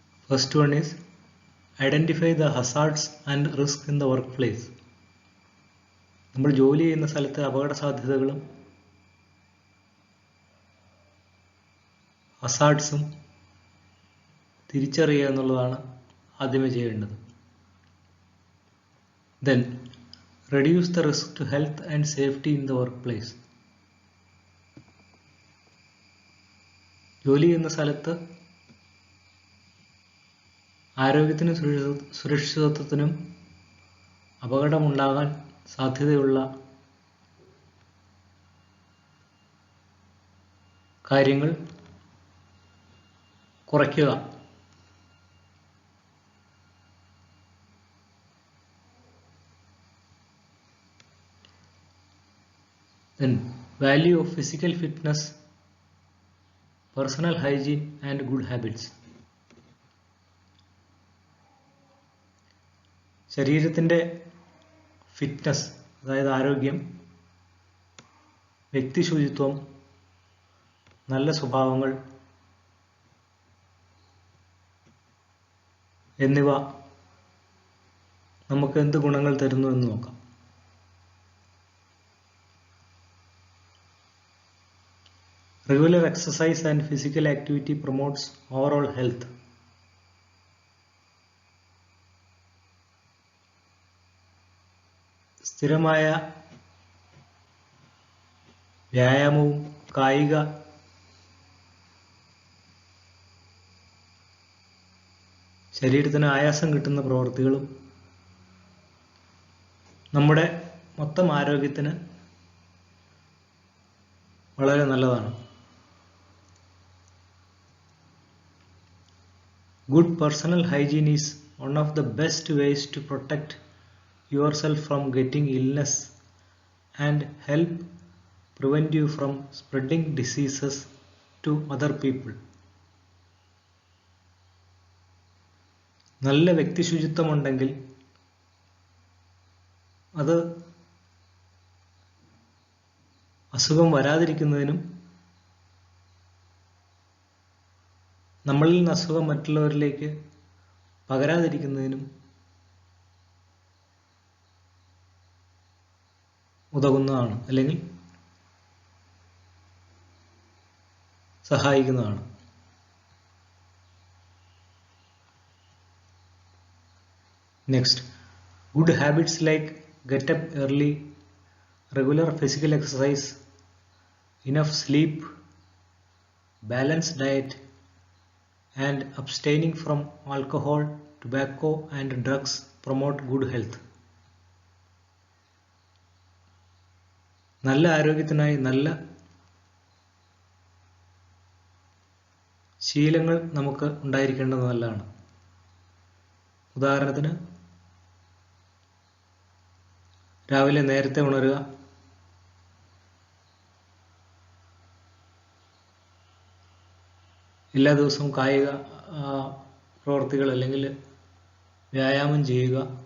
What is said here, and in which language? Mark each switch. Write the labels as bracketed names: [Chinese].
[English] First one is identify the hazards and risk in the workplace. [Malayalam] നമ്മൾ ജോലി ചെയ്യുന്ന സ്ഥലത്തെ അപകട സാധ്യതകളും ഹസാർഡ്സും തിരിച്ചറിയുക എന്നുള്ളതാണ് ആദ്യമേ ചെയ്യേണ്ടത്. [English] Then reduce the risk to health and safety in the workplace. [Malayalam] ജോലി ചെയ്യുന്ന സ്ഥലത്ത് ആരോഗ്യത്തിനും സുരക്ഷിതത്വത്തിനും അപകടമുണ്ടാകാൻ സാധ്യതയുള്ള കാര്യങ്ങൾ കുറയ്ക്കുക. [English] Then value of physical fitness, personal hygiene and good habits. [Malayalam] ശരീരത്തിൻ്റെ ഫിറ്റ്നസ്, അതായത് ആരോഗ്യം, വ്യക്തി ശുചിത്വം, നല്ല സ്വഭാവങ്ങൾ എന്നിവ നമുക്ക് എന്ത് ഗുണങ്ങൾ തരുന്നു എന്ന് നോക്കാം. [English] Regular exercise and physical activity promotes overall health. [Malayalam] സ്ഥിരമായ വ്യായാമവും കായിക ശരീരത്തിന് ആയാസം കിട്ടുന്ന പ്രവൃത്തികളും നമ്മുടെ മൊത്തം ആരോഗ്യത്തിന് വളരെ നല്ലതാണ്. [English] Good personal hygiene is one of the best ways to protect yourself from getting illness and help prevent you from spreading diseases to other people. [Malayalam] നല്ല വ്യക്തി ശുചിത്വമുണ്ടെങ്കിൽ അത് അസുഖം വരാതിരിക്കുന്നതിനും നമ്മളിൽ നിന്ന് അസുഖം മറ്റുള്ളവരിലേക്ക് പകരാതിരിക്കുന്നതിനും ഉതകുന്നതാണ്, അല്ലെങ്കിൽ സഹായിക്കുന്നതാണ്. [English] Next, good habits like get up early, regular physical exercise, enough sleep, balanced diet, and abstaining from alcohol, tobacco, and drugs promote good health. [Malayalam] നല്ല ആരോഗ്യത്തിനായി നല്ല ശീലങ്ങൾ നമുക്ക് ഉണ്ടായിരിക്കേണ്ടത് നല്ലതാണ്. ഉദാഹരണത്തിന് രാവിലെ നേരത്തെ ഉണരുക, എല്ലാ ദിവസവും കായിക പ്രവർത്തികൾ അല്ലെങ്കിൽ വ്യായാമം ചെയ്യുക,